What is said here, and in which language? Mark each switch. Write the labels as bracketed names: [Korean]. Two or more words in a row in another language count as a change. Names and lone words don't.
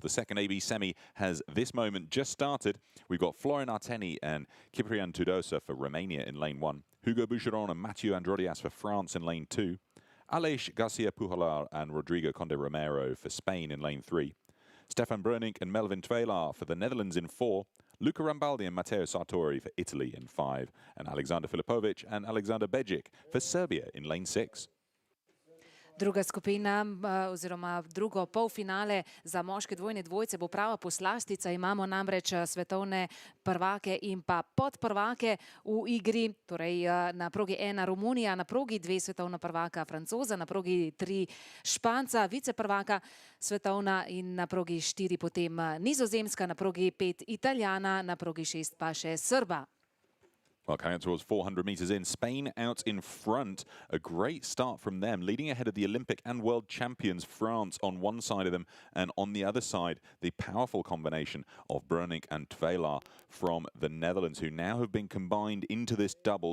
[English] The second AB semi has this moment just started. We've got Florin Arteni and Ciprian Tudosa for Romania in lane 1, Hugo Boucheron and Mathieu Androdias for France in lane 2, Aleix Garcia Pujolar and Rodrigo Conde Romero for Spain in lane 3, Stefan Brunink and Melvin Tvelar for the Netherlands in 4, Luca Rambaldi and Matteo Sartori for Italy in 5, and Alexander Filipovic and Alexander Bejic for Serbia in lane 6. [Slovenian] Druga skupina oziroma drugo polfinale za moške dvojne dvojce bo prava poslastica. Imamo namreč svetovne prvake in pa podprvake v igri. Torej na progi 1 Romunija, na progi 2 svetovna prvaka Francoza, na progi 3 Španca, viceprvaka svetovna in na progi 4 potem Nizozemska, na progi 5 Italijana, na progi 6 pa še Srba. [English] Well, coming up towards 400 metres in, Spain out in front. A great start from them, leading ahead of the Olympic and world champions, France on one side of them, and on the other side, the powerful combination of Brunink and Tvelar from the Netherlands, who now have been combined into this double.